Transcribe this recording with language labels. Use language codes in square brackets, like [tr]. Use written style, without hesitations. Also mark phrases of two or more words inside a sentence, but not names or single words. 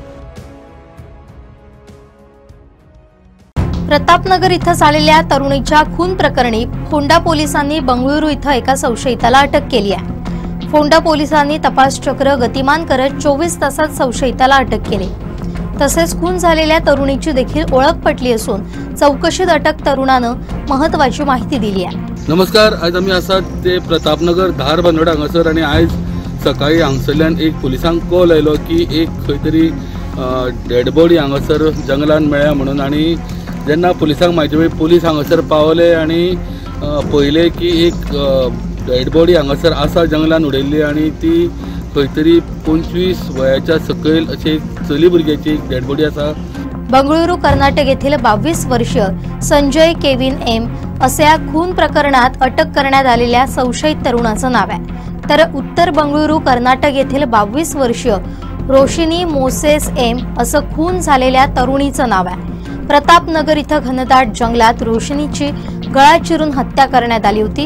[mr] प्रतापनगर इथं झालेल्या तरुणीच्या खून प्रकरणी फोंडा पोलिसांनी बंगळुरू इथं एका संशयिताला अटक केली आहे. फोंडा पोलिसांनी तपास चक्र गतिमान करत 24 तासात संशयिताला अटक केली. तसेच खून झालेल्या तरुणीची देखील ओळख पटली असून चौकशीत अटक तरुणानं महत्त्वाची माहिती दिली आहे. [kok] नमस्कार, आज आम्ही आसात ते प्रतापनगर धार बांदोड हांगासर आणि आज सकाळी हांगसरल्यान एक पुलिसांक कॉल आयलो की एक खंय तरी [en] dead body [kok] हांगासर जंगलान मेळ्ळ्या म्हणून. आणि जेन्ना पुलिसांक म्हायती मेळ्ळी, पुलीस हांगासर पावले आणि पळयले की एक [en] dead body [kok] हांगासर आसा जंगलान उडयल्ली आणि ती खंय तरी 25 वयाच्या सकयल अशी एक चली भुरग्याची एक [en] dead body [kok] आसा. [mr] बंगळुरू कर्नाटक येथील 22 वर्षीय संजय केविन एम असे या खून प्रकरणात अटक करण्यात आलेल्या संशयित तरुणाचं नाव आहे. तर उत्तर बंगळुरू कर्नाटक येथील 22 वर्षीय रोशिनी मोसेस एम असं खून झालेल्या तरुणीचं नाव आहे. प्रतापनगर इथं घनदाट जंगलात रोशिनीची गळा चिरून हत्या करण्यात आली होती.